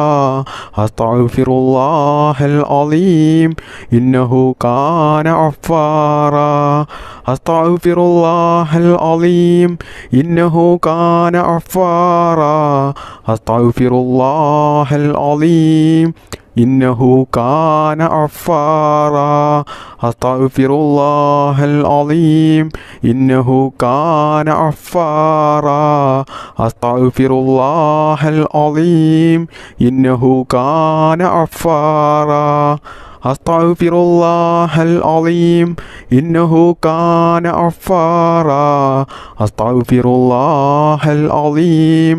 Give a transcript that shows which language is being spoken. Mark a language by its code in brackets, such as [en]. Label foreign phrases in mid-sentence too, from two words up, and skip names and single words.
[ar] أستغفر الله العليم إنه كان غفارا. أستغفر الله العليم إنه كان غفارا. أستغفر الله العليم إنه كان غفارا أستغفر الله العظيم إنه كان غفارا أستغفر الله العظيم إنه كان غفارا أستغفر الله العظيم إنه كان غفارا أستغفر الله العظيم